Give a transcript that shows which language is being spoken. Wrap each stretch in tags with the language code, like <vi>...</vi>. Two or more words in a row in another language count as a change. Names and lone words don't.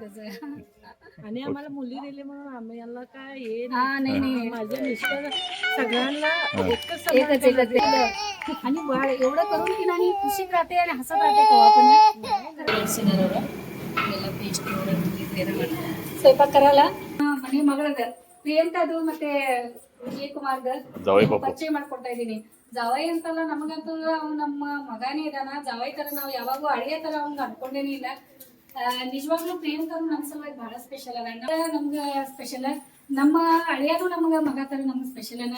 <mr>आणि आम्हाला मुली दिली म्हणून आम्ही याला काय हे नाही. माझे मिस्टर सगळ्यांना एकच आणि बाळ एवढं करून की नाही खुशीत राहते आणि हसत राहते. केव्हा पण स्वयंपाक करायला</mr> <kn>ಮನೆ ಮಗಳದ ಪ್ರಿಯಾಂಕದು ಮತ್ತೆ ವಿಜಯಕುಮಾರ್ದ ಪರಿಚಯ ಮಾಡ್ಕೊಡ್ತಾ ಇದ್ದೀನಿ. ಜಾವೈ ಅಂತಲ್ಲ, ನಮಗಂತೂ ಅವ್ನು ನಮ್ಮ ಮಗಾನೇ ಇದಾನ. ಜಾವೈ ತರ ನಾವು ಯಾವಾಗೂ ಅಳಿಯ ತರ ಅವ್ನಿಗೆ ಅನ್ಕೊಂಡೇನೇ ಇಲ್ಲ. ನಿಜವಾಗ್ಲೂ ಪ್ರಿಯಾಂಕರು ನಮ್ಮ ಸಲುವಾಗಿ ಬಹಳ ಸ್ಪೆಷಲ್ ಅದ. ನಮ್ಗೆ ಸ್ಪೆಷಲ್, ನಮ್ಮ ಅಳಿಯನು ನಮ್ಗೆ ಮಗ ತರ ನಮ್ಗೆ ಸ್ಪೆಷಲ್ ಅನ.</kn>